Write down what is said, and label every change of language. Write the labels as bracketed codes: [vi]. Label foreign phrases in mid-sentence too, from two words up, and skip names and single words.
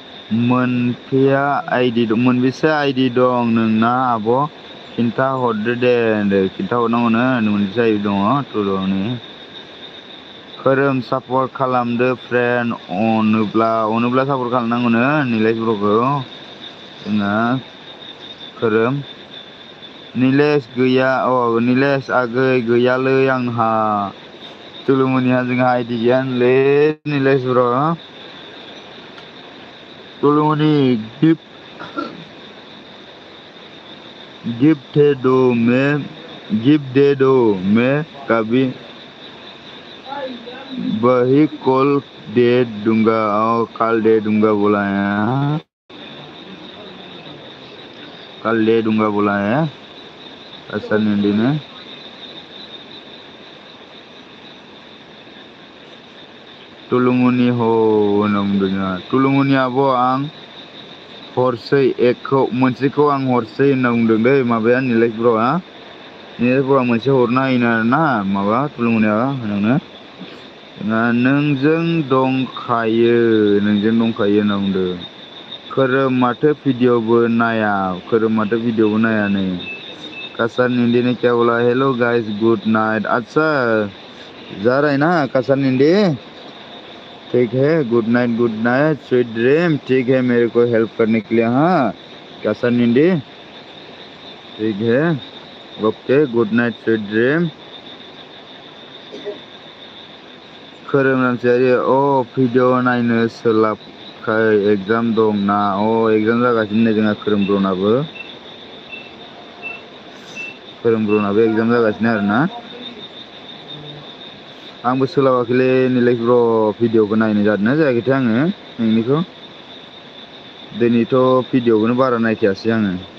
[brx] मोनफैया आइडि दं मोनबेसे आइडि दं नोंना आब' खिन्था हरदो दे होनदो खिन्था हरनांगौनो मोनबेसे आइडि दङ टुलुनि खोरोम सापर्ट खालामदो फ्रेन्ड अनोब्ला सापर्ट खालामनांगौनो निलेश ब्र'खौ जोंहा खोरोम निलेश गैया निलेश आगै गैयालै आंहा टुलुमनिहा जोंहा आइडि गैया होनलै निलेश ब्र' [hi] टुलुमनि गिफ्ट दे दो मैं कभी वही कॉल दे दूंगा कल दे दूंगा बोला है कल दे दूंगा बोला है ऐसा निंदी ने टुलुमनि [brx] हो होनना बुंदों टुलुमनि आब' आं हरसै मोनसेखौ आं हरसै होनना बुंदों दै माबाया निलेश ब्र'आ मोनसे हरना होयो आरोना माबा टुलुमनिया होननो नोंजों दंखायो होनना बुंदों खोरोम माथो भिडिअबो नाया [hi] नै कासार निंदी ने क्या बोला [en] hello guys good night [hi] अच्छा जा रहा है ना कासार निंदी ठीक है [en] good night sweet dream [hi] ठीक है मेरे को हेल्प करने के लिए हाँ कासार निंदी ठीक है [en] okay good night sweet dream [brx] खोरोम रामसियारि भिडिअ नायनो सोलाबखाय एग्जाम दं ना एग्जाम जागासिनो जोंहा खोरोम ब्र'नाबो एग्जाम जागासिनो आरोना आंबो सोलाबाखैलै निलेश ब्र' भिडिअखौ नायनाय जादोंना जायाखैथाय आङो नोंनिखौ दिनैथ' भिडिअखौनो बारा नायखायासै आङो